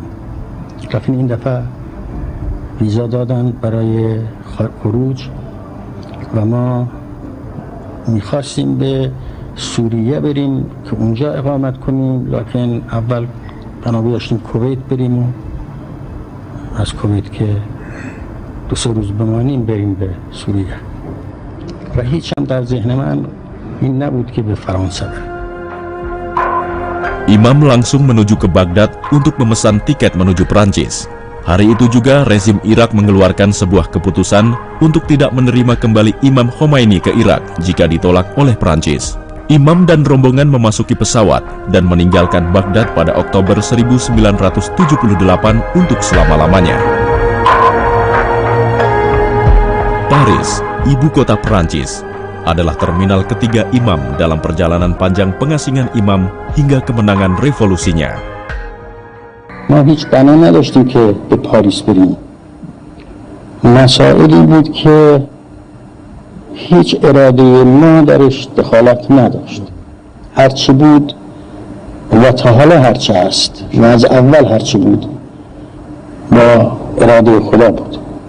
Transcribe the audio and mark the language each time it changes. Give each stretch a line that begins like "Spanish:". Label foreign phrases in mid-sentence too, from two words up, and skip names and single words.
Persian: رفتیم این دفعه ویزا دادن برای خروج و ما میخواستیم به سوریه بریم که اونجا اقامت کنیم، لکن اول بنابرای داشتیم کویت بریم و از کویت که 2-3 روز بمانیم بریم به سوریه. و هیچ هم در ذهن من این نبود که به فرانسه بریم.
Indonesian: Imam langsung menuju ke Baghdad untuk memesan tiket menuju Prancis. Hari itu juga rezim Irak mengeluarkan sebuah keputusan untuk tidak menerima kembali Imam Khomeini ke Irak jika ditolak oleh Prancis. Imam dan rombongan memasuki pesawat dan meninggalkan Baghdad pada Oktober 1978 untuk selama-lamanya. Paris, ibu kota Prancis, adalah terminal ketiga Imam dalam perjalanan panjang pengasingan Imam hingga kemenangan revolusinya.
Persian: ما هیچ بنا نداشتیم که به پاریس بریم. مسائلی بود که هیچ اراده ما درش دخالت نداشت. هرچی بود و تا حالا هرچی هست و از اول هرچی بود با اراده خدا بود.